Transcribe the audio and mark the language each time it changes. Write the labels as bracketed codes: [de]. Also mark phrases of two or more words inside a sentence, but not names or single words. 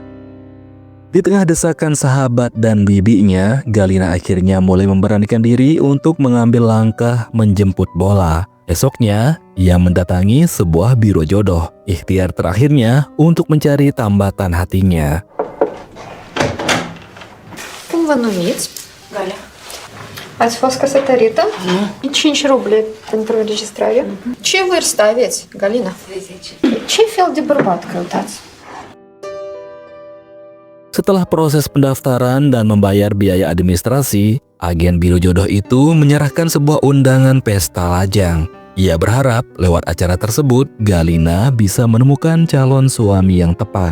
[id] Di tengah desakan sahabat dan bibinya, Galina akhirnya mulai memberanikan diri untuk mengambil langkah menjemput bola. Esoknya, ia mendatangi sebuah biro jodoh. Ikhtiar terakhirnya untuk mencari tambatan hatinya. [ro] Cum vă numiți? Galia. Ați fost căsătorită? 5 ruble pentru înregistrare. Ce vârstă aveți, Galina? 30. Ce fel de bărbat căutați? [id] Setelah proses pendaftaran dan membayar biaya administrasi, agen biro jodoh itu menyerahkan sebuah undangan pesta lajang. Ia berharap lewat acara tersebut, Galina bisa menemukan calon suami yang tepat.